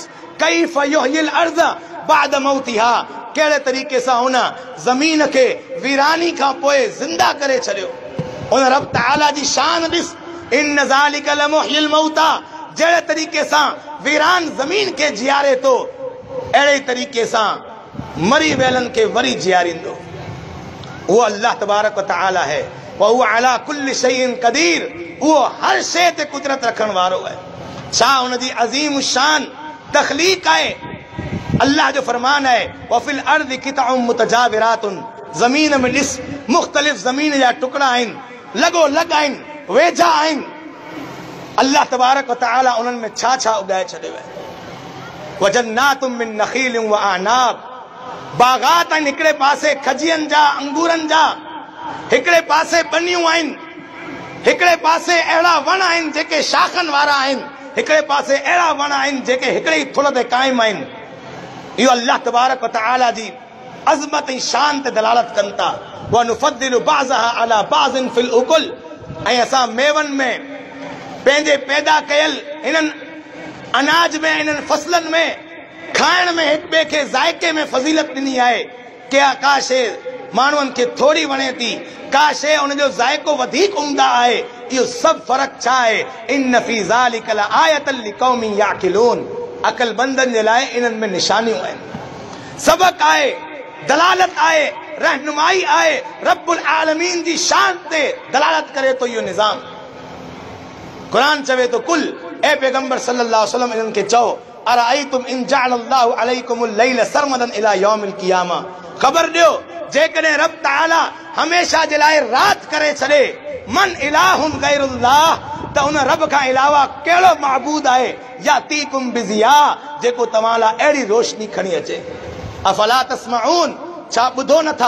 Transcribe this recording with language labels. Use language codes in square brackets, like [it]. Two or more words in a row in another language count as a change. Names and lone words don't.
[ar] كيف يحيي الأرض بعد موتها, [sd] कहिड़े तरीक़े सां हुन ज़मीन खे वीरानी खां पोइ ज़िंदा करे छॾियो। उन रब तआला जी शान ॾिस। [ar] إن ذلك لمحيي الموتى, [sd] जहिड़े तरीक़े सां वीरान ज़मीन खे जियारे थो, अहिड़े तरीक़े सां मरी वियलनि खे वरी जियारींदो। वो अल्लाह तबारक व तआला है, [ar] وهو على كل شيء قدير, [sd] वो हर शइ ते कुदरत रखण वारो है। छा हुनजी अज़ीम शान तख़लीक़ आहे। अल्लाह जो फरमान है [ar] وفي الأرض قطع متجاورات, [sd] ज़मीन में ॾिस मुख़्तलिफ़ ज़मीन जा टुकड़ा आहिनि, लॻो लॻ आहिनि, वेझा आहिनि। अल्लाह तबारक व तआला उन्हनि में छा छा उगाए छॾियो आहे। [ar] وجنات من نخيل وأعناب, [sd] बाग़ात आहिनि, हिकिड़े पासे खजियनि जा अंगूरनि जा, हिकिड़े पासे बनियूं आहिनि, हिकिड़े पासे अहिड़ा वण आहिनि जेके शाखनि वारा आहिनि, हिकिड़े पासे अहिड़ा वण आहिनि जेके हिकिड़े ई थुल ते क़ाइमु आहिनि। इहो अल्लाह तबारक व तआला जी अज़मत ऐं शान ते दलालत कनि था। [ar] ونفضل بعضها على بعض في الأكل, [sd] ऐं असां मेवनि में पंहिंजे पैदा कयल इन्हनि अनाज में, इन्हनि फसलनि में खाइण में हिक ॿिए खे ज़ाइक़े में फ़ज़ीलत ॾिनी आहे। का शइ माण्हुनि खे थोरी वणे थी, का शइ उनजो ज़ाइक़ो वधीक उम्दा आहे। इहो सभु फ़र्क़ु छा आहे? [ar] إن في ذلك لآيات لقوم يعقلون, [sd] अक़लमंदनि जे लाइ इन्हनि में निशानियूं आहिनि, सबक़ आहे, दलालत आहे, रहनुमाई आहे। रब्बुल आलमीन जी शान ते दलालत करे तो इहो निज़ाम। क़ुरान चवे तो कुल, ए पैगंबर [ar] صلى الله عليه وسلم [sd] इन्हनि खे चओ [ar] أرأيتم إن جعل الله عليكم الليل سرمدا إلى يوم القيامة, [sd] ख़बर ॾियो जेकॾहिं रब ताला हमेशा जे लाइ रात करे छॾे, [ar] من إله غير الله, [sd] त उन रब खां अलावा कहिड़ो महबूद आहे [ar] يأتيكم بضياء, [sd] जेको तव्हां लाइ अहिड़ी रोशनी खणी अचे। [ar] أفلا تسمعون, [sd] छा ॿुधो नथा?